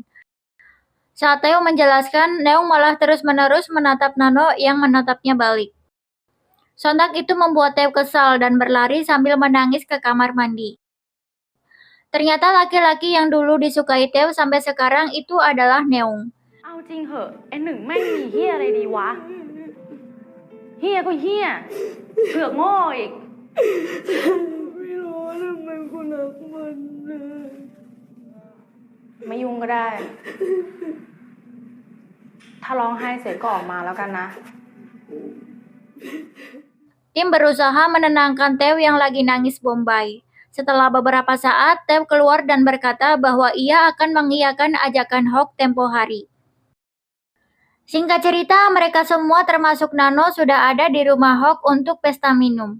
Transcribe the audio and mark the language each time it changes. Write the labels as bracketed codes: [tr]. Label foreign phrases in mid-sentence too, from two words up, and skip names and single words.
[id] Saat Teo menjelaskan, Neung malah terus-menerus menatap Nano yang menatapnya balik. Sontak itu membuat Teo kesal dan berlari sambil menangis ke kamar mandi. Ternyata laki-laki yang dulu disukai Teo sampai sekarang itu adalah Neung. [th] เอาจริงเหอะไอ้หนึ่งแม่งมีเฮียอะไรดีวะเฮียก็เฮียเผือกโง่อีกไม่รู้ทำไมกูรักมันไม่ยุ่งก็ได้ถ้าร้องไห้เสร็จก็ออกมาแล้วกันนะ [id] Tim berusaha menenangkan Teo yang lagi nangis bombay. Setelah beberapa saat, Teo keluar dan berkata bahwa ia akan mengiyakan ajakan Hawk tempo hari. Singkat cerita, mereka semua termasuk Nano sudah ada di rumah Hawk untuk pesta minum.